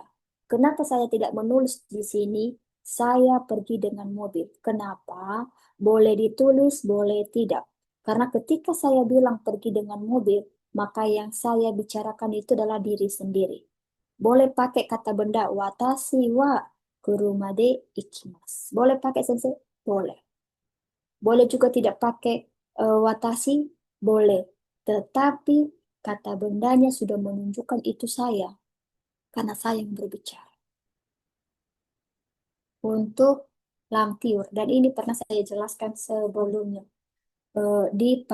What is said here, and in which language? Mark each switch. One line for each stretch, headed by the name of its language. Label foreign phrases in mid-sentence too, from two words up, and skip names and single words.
Indonesian: Kenapa saya tidak menulis di sini? Saya pergi dengan mobil. Kenapa? Boleh ditulis, boleh tidak. Karena ketika saya bilang pergi dengan mobil, maka yang saya bicarakan itu adalah diri sendiri. Boleh pakai kata benda
Japanese: 私は車で行きます.
Indonesian: Boleh pakai, Sensei? Boleh. Boleh juga tidak pakai watashi, boleh. Tetapi kata bendanya sudah menunjukkan itu saya, karena saya yang berbicara. Untuk lamtiur, dan ini pernah saya jelaskan sebelumnya.